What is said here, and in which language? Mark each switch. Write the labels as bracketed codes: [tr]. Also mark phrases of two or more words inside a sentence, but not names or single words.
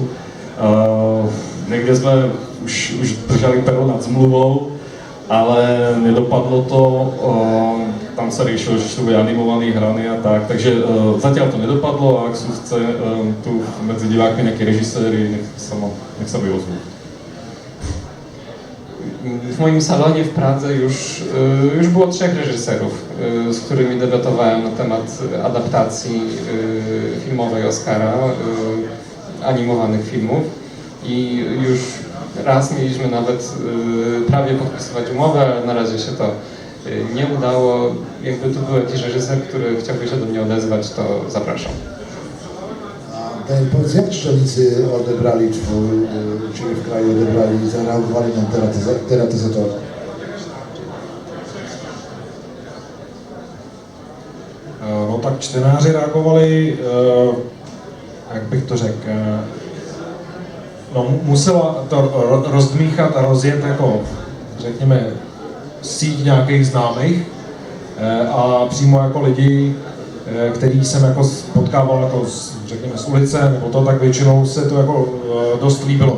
[sk] Niekde sme už držali pero nad zmluvou, ale nedopadlo to. Tam sa riešilo, že to bude animovaný, hraný a tak, takže zatiaľ to nedopadlo a ak sú chce tu medzi divákmi nejakí režiséri, nech sa vyozvú. [pl] W moim salonie w Pradze już było 3 reżyserów, z którymi debatowałem na temat adaptacji filmowej Oscara, animowanych filmów i już raz mieliśmy nawet prawie podpisywać umowę, ale na razie się to nie udało. Jakby tu był jakiś reżyser, który chciałby się do mnie odezwać, to zapraszam. Daniel, powiedz, jak czytelnicy odebrali u Ciebie w kraju, zareagowali na teratyzatora? [cs] No tak čtenáři reagovali, jak bych to řekl, no musela to rozdmíchat a rozjet jako, řekněme, síť nějakých známých a přímo jako lidi, který jsem jako potkával jako řekněme z ulice nebo to, tak většinou se to jako dost líbilo.